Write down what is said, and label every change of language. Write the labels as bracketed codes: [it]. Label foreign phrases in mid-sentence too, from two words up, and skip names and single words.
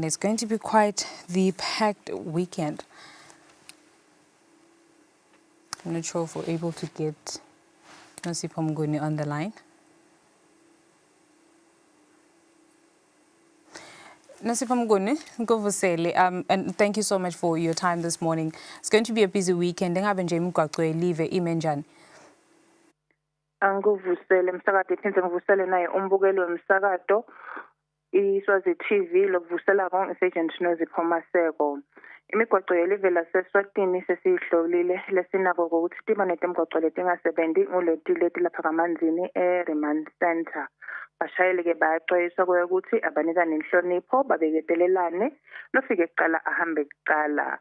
[en] It's going to be quite the packed weekend. I'm not sure if we're able to get Nosipho Mnguni on the line. Nosipho Mnguni, Nkovusele, and thank you so much for your time this morning. It's going to be a busy weekend. [ss] Ngabe nje imigwaqo elive ime njani? Anguvusele umsakazo iphinde ngivusele naye umbukeli wemsakazo iSwazi TV lokuvusela konke Sergeant Nozipho Maseko. Imigwaqo yelive laseSwatini sesiyihlolile lesinako ukuthi tiba netemgwaqo letingasebenzi nguleti leti lapha kamanzini eRemand Center. Bashayeli ke bayaxwayiswa ukuthi abanikane inhlonipho babeketelelane lofike kuqala ahambe kuqala.